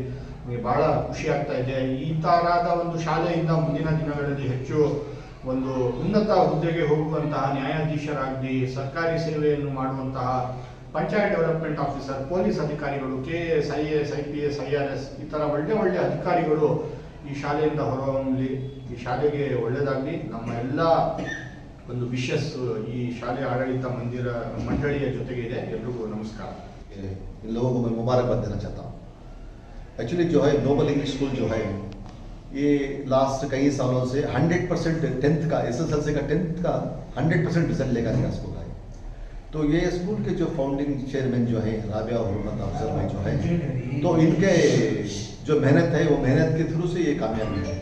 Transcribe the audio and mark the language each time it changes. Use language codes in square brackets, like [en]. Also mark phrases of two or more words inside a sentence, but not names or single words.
[kn] ನಮಗೆ ಬಹಳ ಖುಷಿ ಆಗ್ತಾ ಇದೆ. ಈ ತರಹದ ಒಂದು ಶಾಲೆಯಿಂದ ಮುಂದಿನ ದಿನಗಳಲ್ಲಿ ಹೆಚ್ಚು ಒಂದು ಉನ್ನತ ಹುದ್ದೆಗೆ ಹೋಗುವಂತಹ ನ್ಯಾಯಾಧೀಶರಾಗಲಿ, ಸರ್ಕಾರಿ ಸೇವೆಯನ್ನು ಮಾಡುವಂತಹ ಪಂಚಾಯತ್ [en] development officer, [kn] ಪೊಲೀಸ್ ಅಧಿಕಾರಿಗಳು, KAS, IAS, IPS, IRS ಈ ಥರ ಒಳ್ಳೆ ಅಧಿಕಾರಿಗಳು ಈ ಶಾಲೆಯಿಂದ ಹೊರಹೊಮ್ಮಲಿ. ಈ ಶಾಲೆಗೆ ಒಳ್ಳೆಯದಾಗಲಿ. ನಮ್ಮ ಎಲ್ಲ ಒಂದು ವಿಶಸ್ ಈ ಶಾಲೆ ಆಡಳಿತ ಮಂಡಳಿಯ ಜೊತೆಗೆ ಇದೆ. ಎಲ್ರಿಗೂ ನಮಸ್ಕಾರ. [hi] इन लोगों को मैं मुबारकबाद देना चाहता हूँ. एक्चुअली जो है नोबल इंग्लिश स्कूल जो है ये लास्ट कई सालों से 100% 10th का SSLC का 10th का 100% रिजल्ट लेकर गया स्कूल है. तो ये स्कूल के जो [en] founding chairman [hi] जो है राबिया हुर्मत अफजल भाई जो है, तो इनके जो मेहनत है वो मेहनत के थ्रू से ये कामयाबी है.